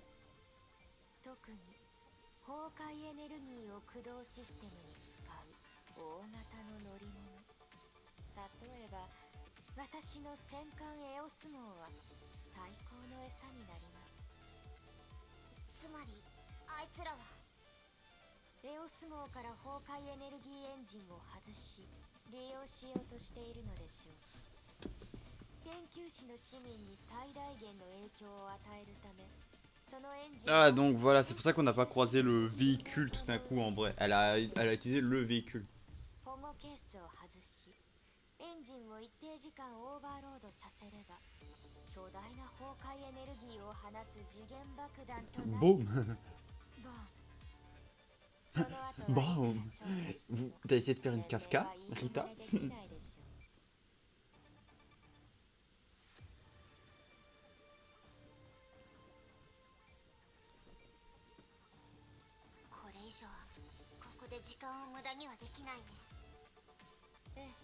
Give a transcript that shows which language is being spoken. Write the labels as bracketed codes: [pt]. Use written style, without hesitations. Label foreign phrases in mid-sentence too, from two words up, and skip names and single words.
[ja] 特に崩壊エネルギーを駆動システムに使う大型の乗り物、例えば私の戦艦エオス号は最高の餌になります。つまりあいつらはエオス号から崩壊エネルギーエンジンを外し利用しようとしているのでしょう。研究士の市民に最大限の影響を与えるため、そのエンジン [fr] Ah donc voilà, c'est pour ça qu'on n'a pas croisé le véhicule tout d'un coup en vrai. Elle a utilisé le véhicule. [ja] 保護ケースを外しエンジンを一定時間オーバーロードさせれば巨大な崩壊エネルギーを放つ次元爆弾となる。 [fr] Boum. [ja] ボン。その後は [fr] Boum. [ja] 調査して [fr] Vous t'as essayé de faire une Kafka, [ja] 命令は [fr] Rita? [ja] 言い逃れできないでしょう。これ以上ここで時間を無駄にはできないね。ええ。